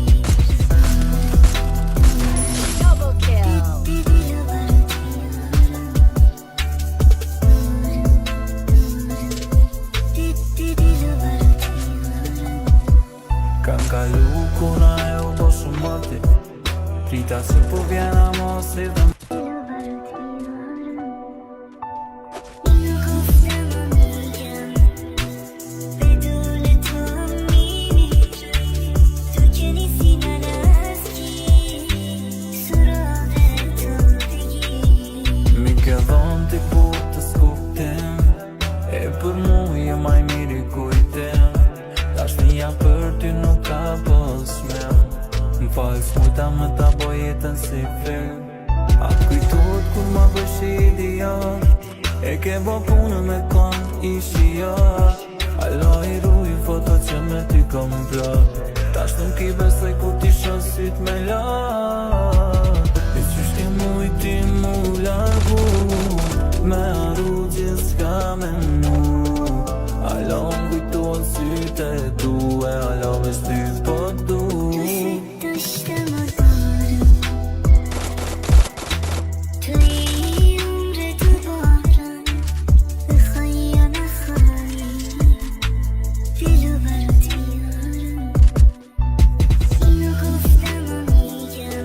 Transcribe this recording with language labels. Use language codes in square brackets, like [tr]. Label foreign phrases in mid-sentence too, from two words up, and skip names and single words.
[en] Double kill. [fa] دلو برات میارم دلو برات میارم [sq] Kam kalu kuna e u bo shumë mati Trita si po vjena mos i dhe [fa] دلو برات میارم اینو گفتم و میگم بدون تو میمیرم تو که نیستی من از کی سراغ تو بگیر [sq] Mi ke dhon ti po të skuptim E për mu je maj miri kujtim Dashnia për ty nuk ka posmem M'fal s'mujta me ta bo jetën si film A kujtot kur ma bësh idiot E ke bo punën me kon ishi jot Alo i ruj foto që me ty kom plot Tash nuk i besoj kur ti shon syt me lot E qysh ke mujti mu largu Me arru gjith'ska me mu Alo m'kujton syte tu E alo veç ty po du [fa] دوست داشتم و دارم توی عمر دوبارم بخوای یا نخوای دلو برات میارم اینو گفتم و میگم